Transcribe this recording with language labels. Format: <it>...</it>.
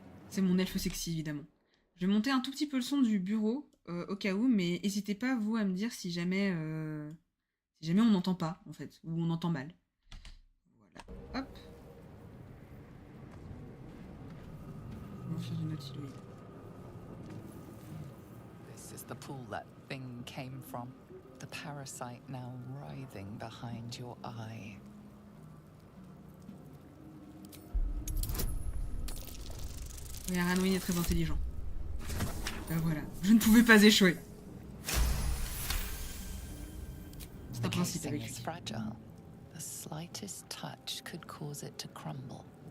<fr>C'est mon elfe sexy, évidemment. Je vais monter un tout petit peu le son du bureau, au cas où, mais n'hésitez pas, vous, à me dire si jamais on n'entend pas, en fait, ou on entend mal. Voilà. Hop. Je vais en faire du nautiloïde.</fr> <en>This is the pool that thing came from. The parasite now writhing behind your eye.</en> <fr>Oui, Ranwin est très intelligent. Ben voilà, je ne pouvais pas échouer. C'est un principe avec lui.</fr> <en>Is fragile. The slightest touch could cause it to crumble.</en>